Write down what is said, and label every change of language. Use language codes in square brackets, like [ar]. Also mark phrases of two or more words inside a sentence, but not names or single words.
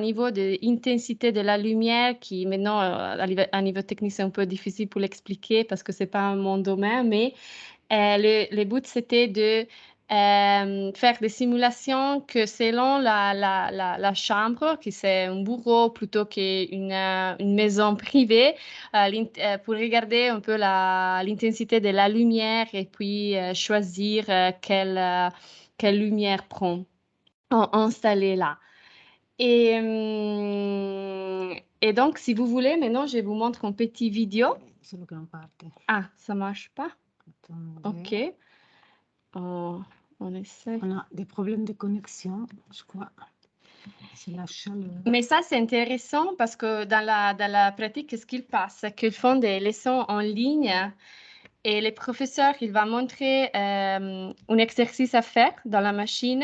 [fr] niveau de l'intensité de la lumière, qui maintenant, à niveau technique, c'est un peu difficile pour l'expliquer parce que ce n'est pas mon domaine, mais le but, c'était de faire des simulations que selon la chambre, qui c'est un bureau plutôt qu'une maison privée, pour regarder un peu l'intensité de la lumière et puis choisir quelle lumière prend. Installé là. Et donc, si vous voulez, maintenant, je vous montre un petit vidéo. [it] Solo che non parte. [fr] Ah, ça marche pas? Attendez. Ok. On essaie. On a des problèmes de connexion, je crois. C'est la chaleur. Mais ça, c'est intéressant parce que dans la pratique, ce qu'ils passe, c'est qu'ils font des leçons en ligne et les professeurs, ils vont montrer un exercice à faire dans la machine.